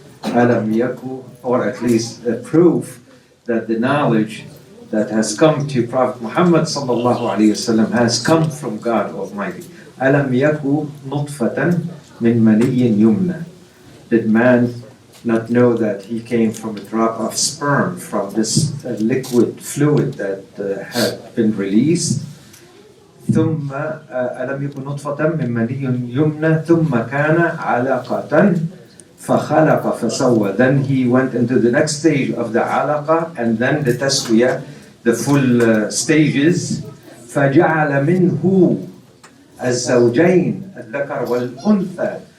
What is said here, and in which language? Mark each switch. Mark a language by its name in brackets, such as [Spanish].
[Arabic] Alam yaku, [English] or at least a proof that the knowledge that has come to Prophet Muhammad sallallahu alaihi wasallam has come from God Almighty. [Arabic] Alam yaku nutfatan min maniyyin yumna. [English] Did man not know that he came from a drop of sperm, from this liquid fluid that had been released? [Arabic] ثم ألم يكن نطفة من مني يمنى ثم كان علقة فخلق فسوى. [English] Then he went into the next stage of the alaqa, and then the taswiyah, the full stages. [Arabic] فجعل منه الزوجين الذكر والأنثى.